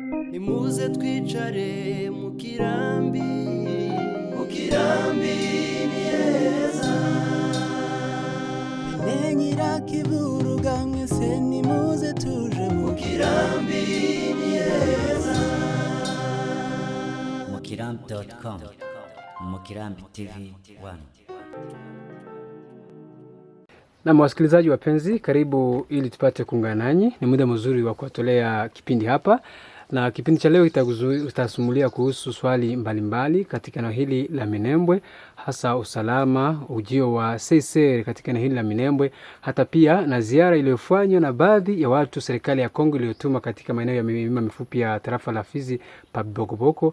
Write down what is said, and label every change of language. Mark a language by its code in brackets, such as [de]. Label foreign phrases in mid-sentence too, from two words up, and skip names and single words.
[rw] Nimuze twicare mu kirambi ni heza. Menyira kiburuga mwese nimuze tuje mu kirambi ni heza. Mukirambi.com Mukirambi TV 1. [sw] Na wasikilizaji wapenzi, karibu ili tupate kuungana nanyi. Ni muda mzuri wa kuwatolea kipindi hapa. Na kipindi cha leo itasumulia kuhusu swali mbalimbali katika eneo hili la Minembwe, hasa usalama, ujio wa CICR katika eneo hili la Minembwe, hata pia na ziara iliyofanywa na baadhi ya watu serikali ya Kongo iliyotuma katika maeneo ya milima mifupi ya tarafa la Fizi pa Bokoboko.